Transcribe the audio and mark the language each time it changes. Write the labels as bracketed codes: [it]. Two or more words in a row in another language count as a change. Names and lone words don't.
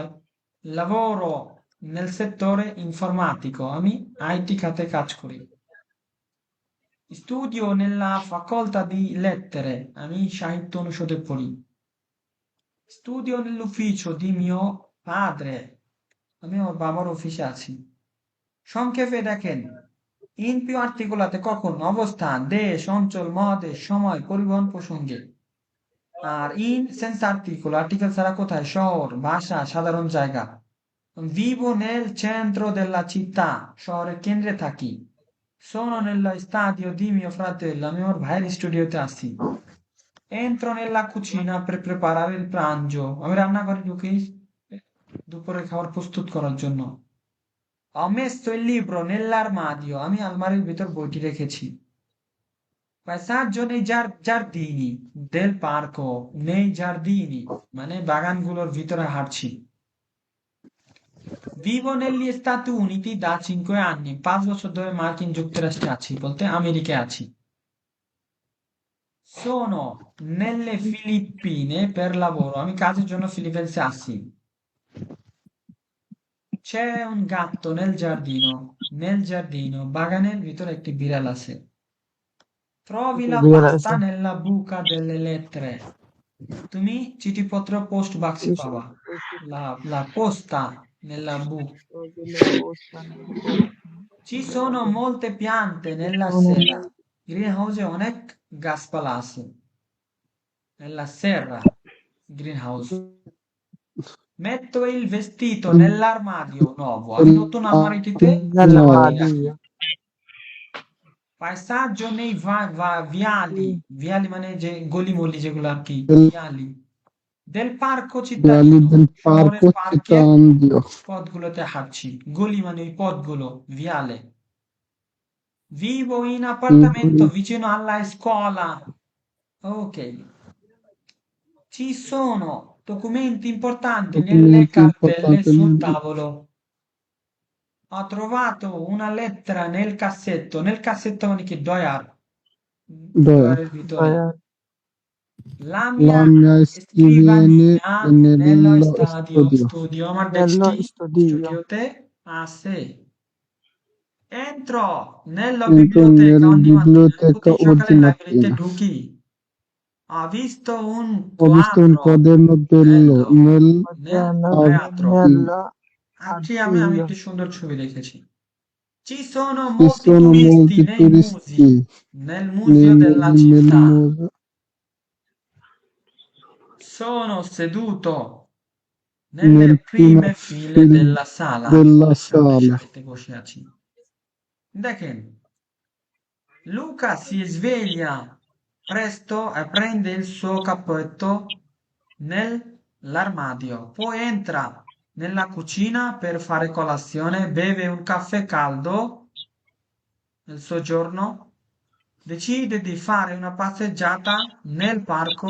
[it] lavoro nel settore informatico, [bn] আমি আইটি খাতে কাজ করি। [it] studio nella facoltà di lettere, [bn] আমি সাহিত্য অনুষদে পড়ি। [it] studio nell'ufficio di mio padre, [bn] আমি ওর বাবার অফিসে আছি। সংক্ষেপে দেখেন [it] in più articolata [bn] কখন, অবস্থান, দেশ, অঞ্চল, মহাদেশ, সময়, পরিবহন প্রসঙ্গে। আর [it] in senza articolo, [bn] আর্টিকেল ছাড়া কোথায়? শহর, ভাষা, সাধারণ জায়গা। [it] vivo nel centro della città, [bn] শহরের কেন্দ্রে থাকি। [it] sono nello stadio di mio fratello, [bn] আমি আমার ভাইয়ের স্টুডিওতে আছি। [it] entro nella cucina per preparare il pranzo, [bn] আমি রান্নাঘরে ঢুকি দুপুরের খাবার প্রস্তুত করার জন্য। [it] Ho messo il libro nell'armadio, [bn] আমি আলমারির ভিতর বইটি রেখেছি। [it] Passaggio nei giardini del parco, nei giardini, [bn] মানে বাগানগুলোর ভিতরে হাঁটছি। [it] Vivo negli Stati Uniti da 5 anni, [bn] 5 বছর ধরে মার্কিন যুক্তরাষ্ট্রে আছি, বলতে আমেরিকায় আছি। [it] Sono nelle Filippine per lavoro, [bn] আমি কাজের জন্য ফিলিপিন্সে আছি। [it] C'è un gatto nel giardino, [bn] বাগানের ভিতরে একটি বিড়াল আছে। [it] Trovi la [bn] বিড়াল [it] pasta [bn] আছে [it] nella buca delle lettere, [bn] তুমি চিঠিপত্র পোস্ট বাক্সে পাবা। [it] La posta nella buca. Ci sono molte piante nella serra, [bn] greenhouse অনেক গাছপালা আছে। [it] Nella serra, greenhouse. Metto il vestito nell'armadio nuovo, [bn] আমি নতুন আলমারিটিতে জামাটি রাখি। [it] Passaggio nei viali, viali [bn] মানে যে গলিমলি যেগুলো আর কি, [it] viali del parco Viali cittadino, del [bn] শহরের [it] parco [bn] পার্কের [it] cittadino. [bn] পথগুলোতে হাঁটছি। গলি মানে ওই পথগুলো, [it] viale. Vivo in appartamento vicino alla scuola. Ok. Ci sono documenti importanti nelle Documenti cartelle importanti sul nel- tavolo. Ho trovato una lettera nel cassetto. Nel cassetto [bn] মানে কি ডয়ার, ডয়ারের ভিতরে। [it] La La mia mia scriviene scrivania nello nello studio. studio. [bn] আমার [it] Nello [bn] ডেস্কটি [it] studio. [bn] স্টুডিওতে আছে। [it] Entro nella Entro biblioteca nella ogni mattina, [bn] আমি [it] biblioteca [bn] প্রতি সকালে [it] ogni [bn] লাইব্রেরিতে [it] mattina. ঢুকি। Ho visto un Ho visto un quadro quaderno bello nel nel teatro। Nello [bn] আজকে আমি [it] archivio. [bn] একটি সুন্দর ছবি দেখেছি। [it] Ci sono Ci molti sono turisti molti nei turisti nel museo della nel città. museo Sono seduto nelle nel primo prime file della sala, আমি della [bn] বলেছি সামনের [it] sala. [bn] সারিতে বসে আছি। দেখেন, [it] Luca si sveglia presto e prende il suo cappotto nell'armadio, poi entra nella cucina per fare colazione, beve un caffè caldo nel soggiorno, decide di fare una passeggiata nel parco